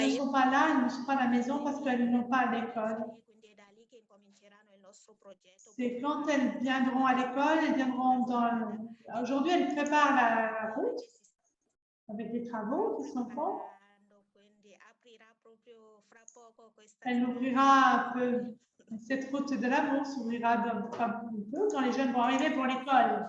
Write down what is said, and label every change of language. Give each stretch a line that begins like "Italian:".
French: ne sont pas là, elles ne sont pas à la maison parce qu'elles n'ont pas à l'école.
Italian: Quindi è da lì che incominceranno il nostro progetto.
French: C'est quand elles viendront à l'école, elles viendront dans. Aujourd'hui, elles préparent la route avec les travaux qui sont faits.
Italian: Quindi aprirà proprio fra poco questa.
French: Elle ouvrira un peu. Cette route de l'amour s'ouvrira un peu quand les jeunes vont arriver pour l'école.